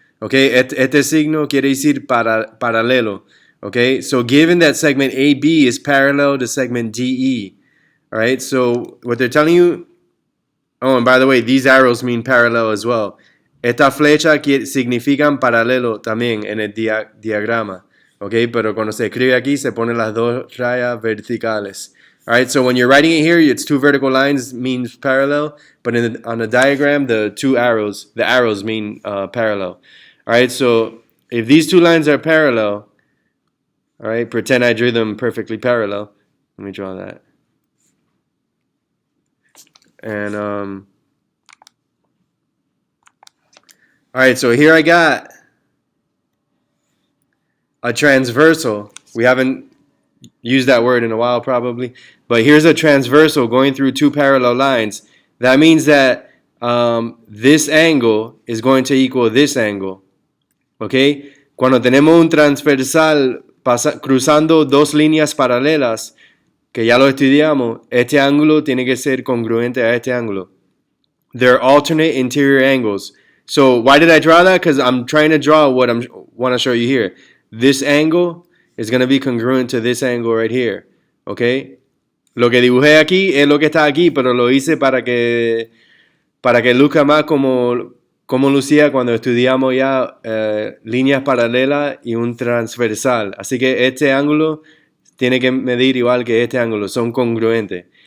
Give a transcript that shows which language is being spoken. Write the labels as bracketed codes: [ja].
[es] Okay, este signo quiere decir paralelo. [en] Okay, so given that segment AB is parallel to segment DE, all right, so what they're telling you, oh, and by the way, these arrows mean parallel as well. [es] Esta flecha significan paralelo también en el diagrama. Okay, pero cuando se escribe aquí se ponen las dos rayas verticales. [en] All right, so when you're writing it here, it's two vertical lines means parallel, but on the diagram, the arrows mean parallel. All right, so if these two lines are parallel, all right, pretend I drew them perfectly parallel. Let me draw that. And all right, so here I got a transversal. We haven't used that word in a while probably, but here's a transversal going through two parallel lines. That means that this angle is going to equal this angle. Okay? [es] Cuando tenemos un transversal cruzando dos líneas paralelas, que ya lo estudiamos, este ángulo tiene que ser congruente a este ángulo. [en] They're alternate interior angles. So why did I draw that? Because I'm trying to draw what I want to show you here. This angle is going to be congruent to this angle right here. Okay? [es] Lo que dibujé aquí es lo que está aquí, pero lo hice para que luzca más como lucía cuando estudiamos ya líneas paralelas y un transversal. Así que este ángulo tiene que medir igual que este ángulo, son congruentes.